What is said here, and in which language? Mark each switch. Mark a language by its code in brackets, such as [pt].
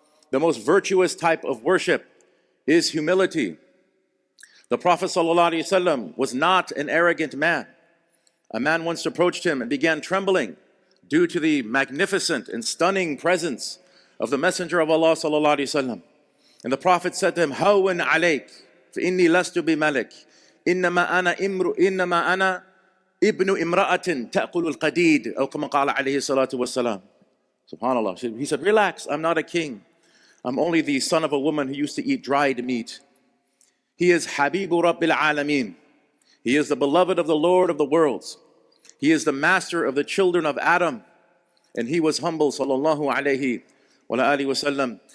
[en] The most virtuous type of worship is humility. The Prophet ﷺ was not an arrogant man. A man once approached him and began trembling due to the magnificent and stunning presence of the Messenger of Allah ﷺ. And the Prophet said to him, [ar] "Hawwan alayk, فإني لست بملك إنما أنا ابن امرأة تأكل القديد أو كما قال عليه الصلاة والسلام." [en] SubhanAllah. He said, "Relax, I'm not a king. I'm only the son of a woman who used to eat dried meat." He is Habibu Rabbil Alameen. He is the beloved of the Lord of the worlds. He is the master of the children of Adam, and he was humble, sallallahu alayhi wa alihi wasallam.